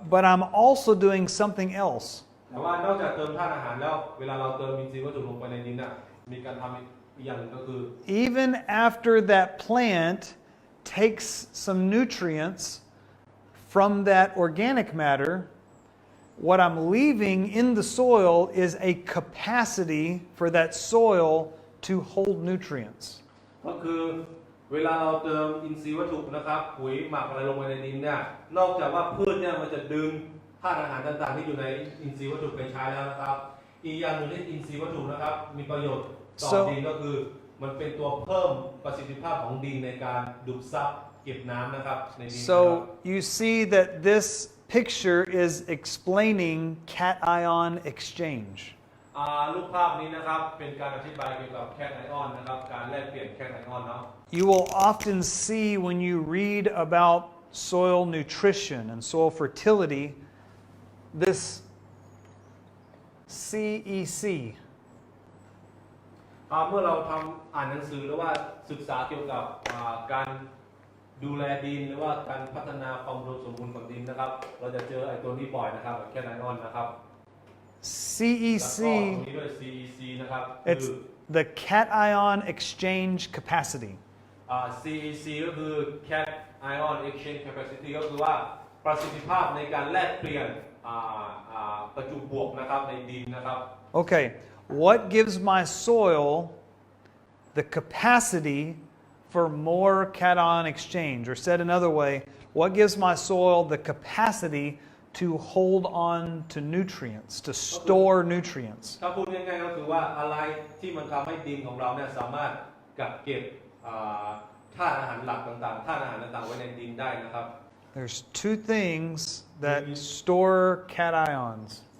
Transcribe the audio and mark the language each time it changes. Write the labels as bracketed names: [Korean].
[English] But I'm also doing something else. [Thai] แต่ว่านอกจากเติมธาตุอาหารแล้วเวลาเราเติมอินทรีย์วัตถุลงไปในดินน่ะมีการทำอีกอย่างหนึงก็คือ [English] Even after that plant takes some nutrients from that organic matter, what I'm leaving in the soil is a capacity for that soil to hold nutrients. [Thai] ก็คือเวลาเราเติมอินทรีย์วัตถุนะครับปุ๋ยหมักอะไรลงไปในดินเนี่ยนอกจากว่าพืชเนี่ยมันจะดึงธาตุอาหารต่างๆที่อยู่ในอินทรีย์วัตถุไปใช้แล้วนะครับอีกอย่างหนึ่งที่อินทรีย์วัตถุนะครับมีประโยชน์ต่อดินก็คือมันเป็นตัวเพิ่มประสิทธิภาพของดินในการดูดซับเก็บน้ำนะครับในดิน [English] So you see that this picture is explaining cation exchange. [Thai] รูปภาพนี้นะครับเป็นการอธิบายเกี่ยวกับแคทไอออนนะครับการแลกเปลี่ยนแคทไอออนเนาะ [English] You will often see when you read about soil nutrition and soil fertility, this CEC. [Thai] เมื่อเราอ่านหนังสือหรือว่าศึกษาเกี่ยวกับการดูแลดินหรือว่าการพัฒนาความอุดมสมบูรณ์ของดินนะครับเราจะเจอไอ้ตัวนี้บ่อยนะครับแคทไอออนนะครับ [English] CEC, [Thai] ตรงนี้ด้วย CEC นะครับ [English] it's the cation exchange capacity. [Thai] CEC ก็คือ cation exchange capacity ก็คือว่าประสิทธิภาพในการแลกเปลี่ยนประจุบวกนะครับในดินนะครับ [English] Okay, what gives my soil the capacity for more cation exchange? Or said another way, what gives my soil the capacity to hold on to nutrients, to store nutrients? [Thai] ถ้าพูดง่ายๆก็คือว่าอะไรที่มันทำให้ดินของเราเนี่ยสามารถกักเก็บธาตุอาหารหลักต่างๆธาตุอาหารต่างๆไว้ในดินได้นะครับ [English] There's two things that store cations.